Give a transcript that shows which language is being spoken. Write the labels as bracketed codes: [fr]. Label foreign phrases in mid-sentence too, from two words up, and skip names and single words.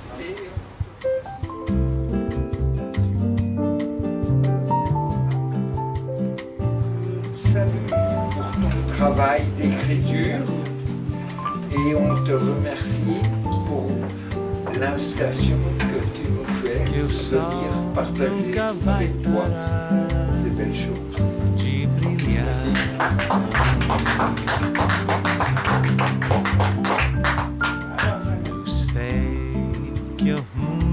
[fr] Salut pour ton travail d'écriture et on te remercie pour l'invitation que tu nous fais [pt] que o de sol [fr] venir partager [pt] nunca vai [fr] avec toi [pt] parar [fr] ces belles choses. [pt] de brilhar. Eu sei que o